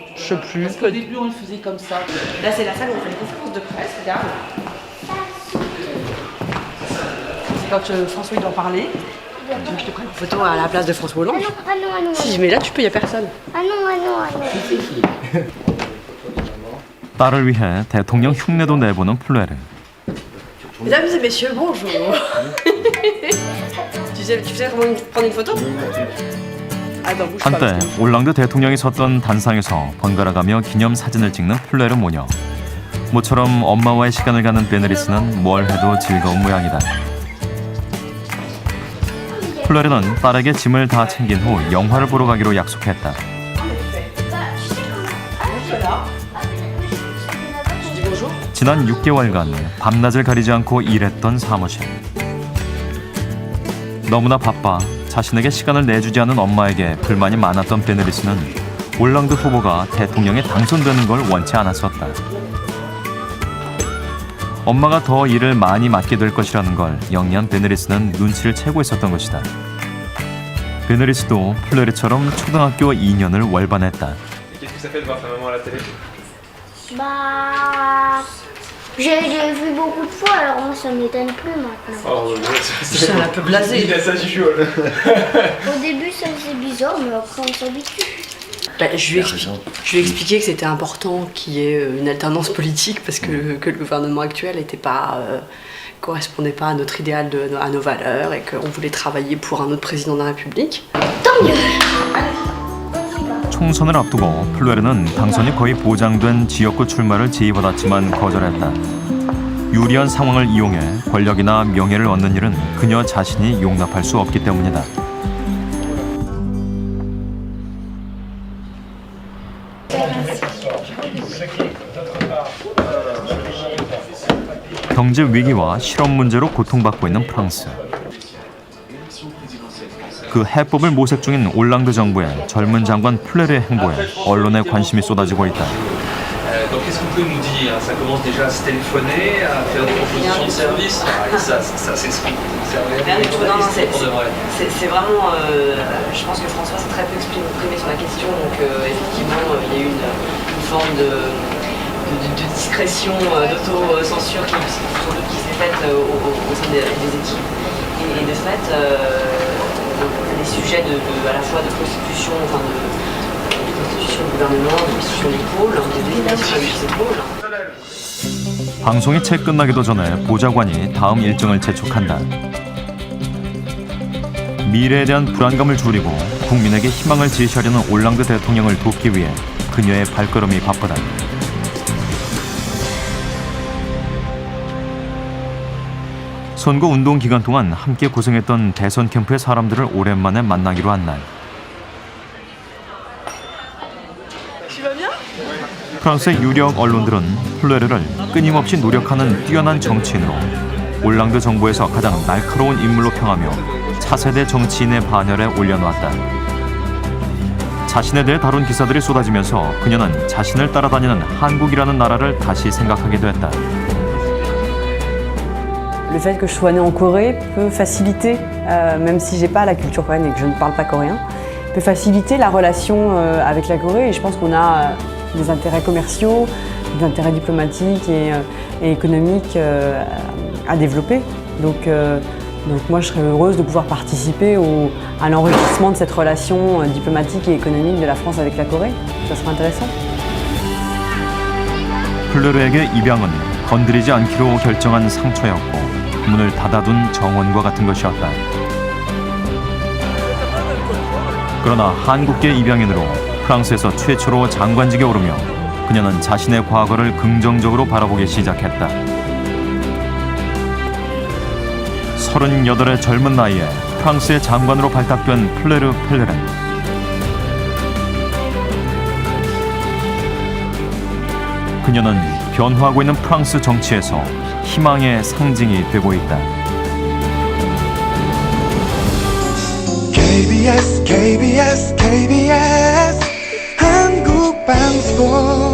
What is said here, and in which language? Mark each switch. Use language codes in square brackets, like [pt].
[fr] Je sais plus. Parce qu'au début, on le faisait comme ça. Là, c'est la salle où on fait les conférences de presse, regarde. C'est quand François il doit parler. Tu veux que je te prenne une photo à la place de François Hollande? Ah non, ah non. Si je mets là, tu peux, y a personne. Ah non, ah non, ah non. [ko] 딸을 위해 대통령 흉내도 내보는 플레르. [fr] Mesdames et messieurs, bonjour. tu sais comment prendre une photo? Ah non, bouge pas. [ko] 한때 올랑드 대통령이 섰던 단상에서 번갈아가며 기념 사진을 찍는 플레르 모녀. 모처럼 엄마와의 시간을 가는 베네리스는 뭘 해도 즐거운 모양이다. 플레르는 딸에게 짐을 다 챙긴 후 영화를 보러 가기로 약속했다. 지난 6개월간 밤낮을 가리지 않고 일했던 사무실. 너무나 바빠 자신에게 시간을 내주지 않은 엄마에게 불만이 많았던 베네리스는 올랑드 후보가 대통령에 당선되는 걸 원치 않았었다. 엄마가 더 일을 많이 맡게 될 것이라는 걸 영리한 베네리스는 눈치를 채고 있었던 것이다. 베네리스도 플레르처럼 초등학교 2년을 월반했다. [fr] Qu'est-ce que ça fait de voir ta maman à la télé? Bah. J'ai vu beaucoup de fois, alors moi, ça m'étonne plus maintenant. Oh, C'est un peu blasé. Ça chichole. Au début, ça faisait bizarre, mais après, on s'habitue. Je lui ai expliqué que c'était important qu'il y ait une alternance politique parce que le gouvernement actuel correspondait pas à notre idéal, à nos valeurs et qu'on voulait travailler pour un autre président de la République. Tant mieux. [ko] 총선을 앞두고 플레르는 당선이 거의 보장된 지역구 출마를 제의받았지만 거절했다. 유리한 상황을 이용해 권력이나 명예를 얻는 일은 그녀 자신이 용납할 수 없기 때문이다. 경제 위기와 실업 문제로 고통받고 있는 프랑스. 그 해법을 모색 중인 올랑드 정부의 젊은 장관 플레르의 행보에 언론의 관심이 쏟아지고 있다. [fr] Donc qu'est-ce que vous pouvez nous dire? Ça commence déjà à se téléphoner, à faire des propositions de services. Ça s'explique. C'est vraiment. Je pense que François s'est très peu exprimé sur la question, donc effectivement il y a eu une forme de discrétion, d'autocensure qui s'est faite au sein des équipes. Et de fait, les sujets à la fois de constitution, de constitution du gouvernement, de constitution des pôles, de désignation de ces pôles. [ko] 방송이 채 끝나기도 전에 보좌관이 다음 일정을 재촉한다. 미래에 대한 불안감을 줄이고 국민에게 희망을 제시하려는 올랑드 대통령을 돕기 위해 그녀의 발걸음이 바쁘다. 선거 운동 기간 동안 함께 고생했던 대선 캠프의 사람들을 오랜만에 만나기로 한 날. 프랑스의 유력 언론들은 플레르를 끊임없이 노력하는 뛰어난 정치인으로 올랑드 정부에서 가장 날카로운 인물로 평하며 차세대 정치인의 반열에 올려놓았다. 자신에 대해 다룬 기사들이 쏟아지면서 그녀는 자신을 따라다니는 한국이라는 나라를 다시 생각하게 됐다. [fr] Le fait que je sois née en Corée peut faciliter, même si j'ai pas la culture coréenne et que je ne parle pas coréen, peut faciliter la relation avec la Corée. Et je pense qu'on a des intérêts commerciaux, des intérêts diplomatiques et économiques à développer. Donc moi, je serais heureuse de pouvoir participer à l'enrichissement de cette relation diplomatique et économique de la France avec la Corée. Ça serait intéressant. [ko] 플레르에게 입양은 건드리지 않기로 결정한 상처였고 문을 닫아둔 정원과 같은 것이었다. 그러나 한국계 입양인으로 프랑스에서 최초로 장관직에 오르며 그녀는 자신의 과거를 긍정적으로 바라보기 시작했다. 38의 젊은 나이에 프랑스의 장관으로 발탁된 플레르 펠레른. 그녀는 변화하고 있는 프랑스 정치에서 희망의 상징이 되고 있다. KBS KBS KBS 한국방송